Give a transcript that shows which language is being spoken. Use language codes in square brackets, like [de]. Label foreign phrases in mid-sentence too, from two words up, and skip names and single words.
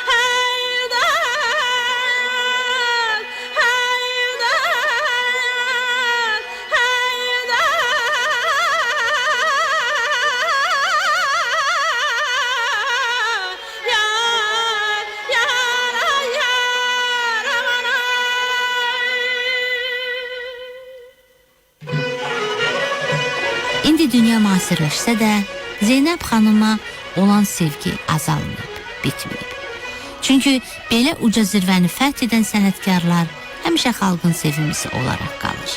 [az] Haydar, haydar, haydar. Yar, yar, ay, yar, aman ay. İndi dünya müasirləşsə də Zeynəb xanıma olan sevgi azalmayıb, bitməyib. Çünki belə uca zirvəni fəth edən sənətkarlar həmişə xalqın sevimlisi olaraq qalır.